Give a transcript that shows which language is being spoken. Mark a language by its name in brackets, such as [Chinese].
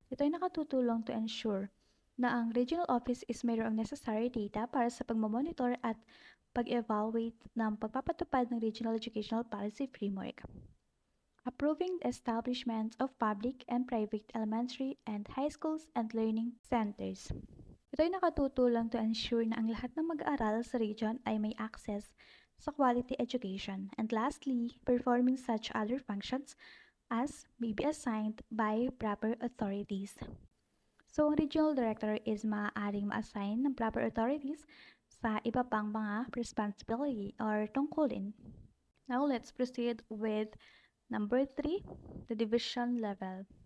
[Filipino] Ito ay nakatutulong [English] to ensure [Filipino] na ang regional office is mayroong necessary data para sa pagmamonitor at pag-evaluate ng pagpapatupad ng Regional Educational Policy Framework. [English] Approving the establishment of public and private elementary and high schools and learning centers. [Filipino] Ito ay nakatutulong [English] to ensure [Filipino] na ang lahat ng mag-aaral sa region ay may access sa quality education. [English] And lastly, performing such other functions as may be assigned by proper authorities. [Filipino] So, ang regional director is maaaring ma-assign ng proper authorities sa iba pang mga responsibility or tungkulin. [English] Now, let's proceed with number 3, the division level.